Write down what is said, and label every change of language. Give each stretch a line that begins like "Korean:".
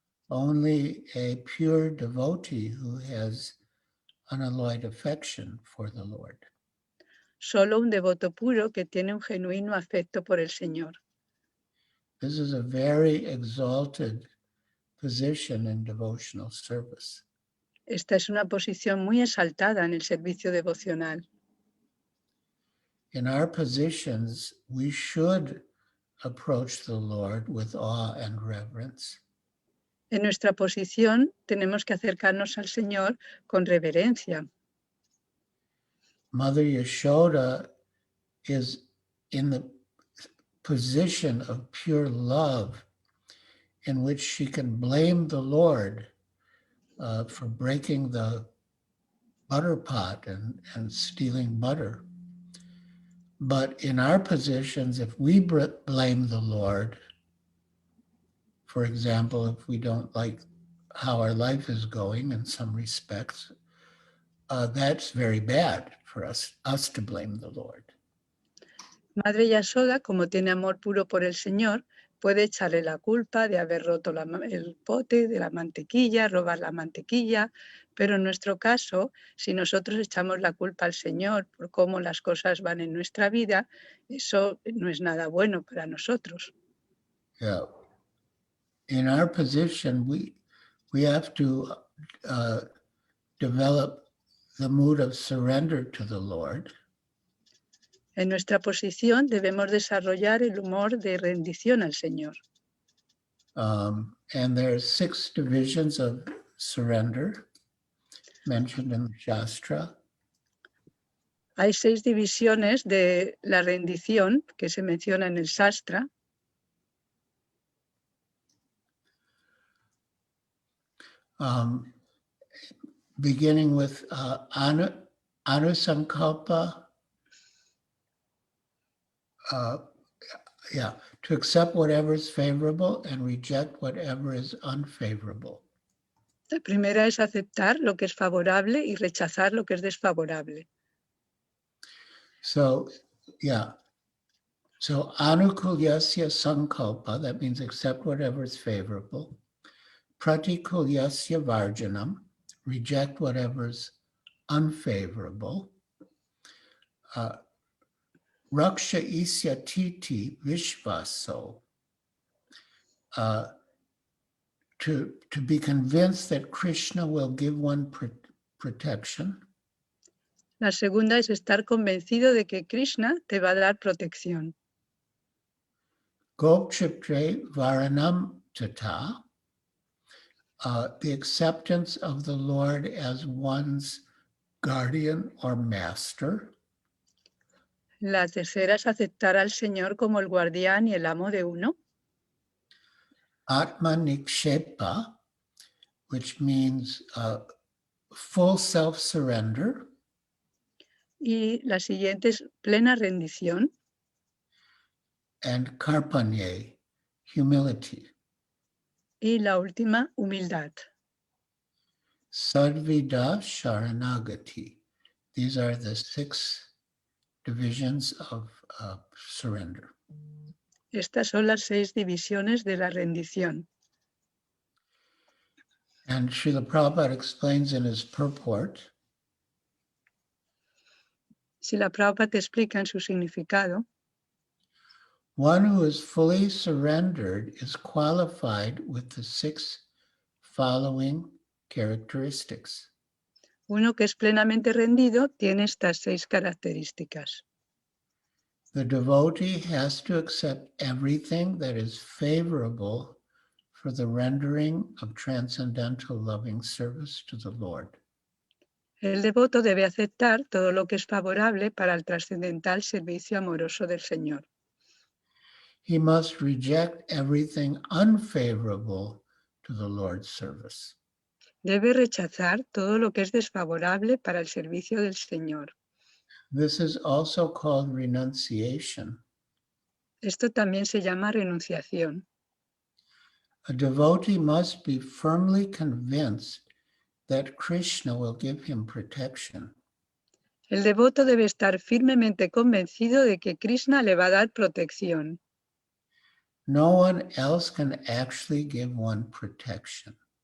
English: Only a pure devotee who has unalloyed affection for the Lord.
Spanish: Solo un devoto puro que tiene un genuino afecto por el Señor.
English: This is a very exalted position in devotional service.
Spanish: Esta es una posición muy exaltada en el servicio devocional.
English: In our positions, we should approach the Lord with awe and reverence.
Spanish: En nuestra posición tenemos que acercarnos al Señor con reverencia.
English: Mother Yasoda is in the position of pure love in which she can blame the Lord for breaking the butter pot and stealing butter. But in our positions, if we blame the Lord, for example, if we don't like how our life is going in some respects, that's very bad for us to blame the Lord.
Spanish: Madre Yasoda, como tiene amor puro por el Señor, puede echarle la culpa de haber roto el pote de la mantequilla, robar la mantequilla, pero en nuestro caso, si nosotros echamos la culpa al Señor por cómo las cosas van en nuestra vida, eso no es nada bueno para nosotros. Yeah.
English: In our position, we have to develop the mood of surrender to the Lord.
Spanish: En nuestra posición debemos desarrollar el humor de rendición al Señor.
English: And there are 6 divisions of surrender mentioned in the Shastra.
Spanish: Hay 6 divisiones de la rendición que se menciona en el Shastra.
English: Beginning with anusankalpa, to accept whatever is favorable and reject whatever is unfavorable.
Spanish: La primera es aceptar lo que es favorable y rechazar lo que es desfavorable.
English: So
Sanskrit: anukulyasya sankalpa,
English: that means accept whatever is favorable.
Sanskrit: Pratikulyasya varjanam,
English: reject whatever is unfavorable.
Sanskrit: Raksha isya titi vishvaso,
English: to be convinced that Krishna will give one protection.
Spanish: La segunda es estar convencido de que Krishna te va a dar protección.
Sanskrit: Gopchitre varanam tata,
English: the acceptance of the Lord as one's guardian or master.
Spanish: La tercera es aceptar al Señor como el guardián y el amo de uno.
Sanskrit: Atma nikshepa,
English: which means full self-surrender.
Spanish: Y la siguiente es plena rendición.
English: And karpanye, humility.
Spanish: Y la última, humildad.
Sanskrit: Sadvida sharanagati.
English: These are the 6 divisions of surrender.
Spanish: Estas son las 6 divisiones de la rendición.
English: And Srila Prabhupada explains in his purport,
Spanish: Srila Prabhupada explica en su significado,
English: one who is fully surrendered is qualified with the 6 following characteristics.
Spanish: uno que es plenamente rendido tiene estas 6 características.
English: The devotee has to accept everything that is favorable for the rendering of transcendental loving service to the Lord.
Spanish: El devoto debe aceptar todo lo que es favorable para el trascendental servicio amoroso del Señor.
English: He must reject everything unfavorable to the Lord's service.
Spanish: Debe rechazar todo lo que es desfavorable para el servicio del Señor.
English: This is also called renunciation.
Spanish: Esto también se llama renunciación.
English: A devotee must be firmly convinced that Krishna will give him protection.
Spanish: El devoto debe estar firmemente convencido de que Krishna le va a dar protección.
English: No one else can actually give one protection.